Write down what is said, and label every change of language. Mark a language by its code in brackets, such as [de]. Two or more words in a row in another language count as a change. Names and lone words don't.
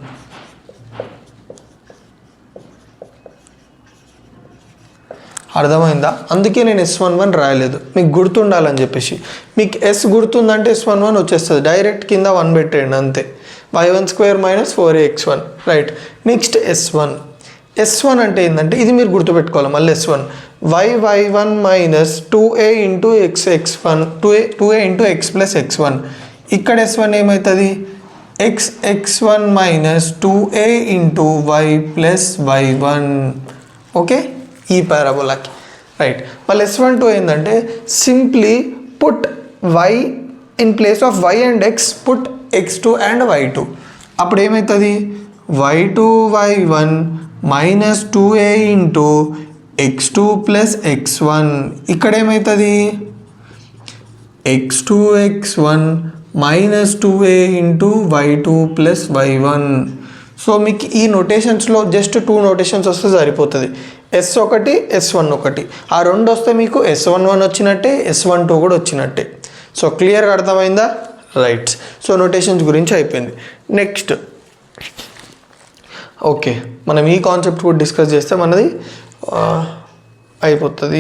[te] అర్థమైందా? అందుకే నేను S11 రాయలేదు, మీకు గుర్తుండాలని చెప్పేసి. మీకు ఎస్ గుర్తుందంటే S11 వచ్చేస్తుంది, డైరెక్ట్ కింద 1 పెట్టేయండి అంతే. y1² - 4ax1. రైట్. నెక్స్ట్ S1 అంటే ఏంటంటే ఇది మీరు గుర్తుపెట్టుకోవాలి మళ్ళీ. S1 y1 - 2a × x(x1) 2a × x + x1. ఇక్కడ S1 ఏమవుతుంది, x(x1) - 2a × y + y1. ఓకే, ఈ పారాబోలాకి. రైట్. మళ్ళీ S12 ఏంటంటే [en] simply put y in place of y and x, put x2 and y2. [te] అప్పుడు ఏమవుతుంది, y2 y1 - 2a × x2 + x1. ఇక్కడ ఏమవుతుంది, x2 x1 - 2a × y2 + y1. సో మీకు ఈ నోటేషన్స్లో [en] just 2 notations [te] వస్తే సరిపోతుంది. S1 S1. ఆ 2 వస్తే మీకు S11 వచ్చినట్టే, S12 కూడా వచ్చినట్టే. సో క్లియర్గా అర్థమైందా? రైట్. సో నోటేషన్స్ గురించి అయిపోయింది. [en] next okay, [te] మనం ఈ కాన్సెప్ట్ కూడా డిస్కస్ చేస్తే మనది అయిపోతుంది.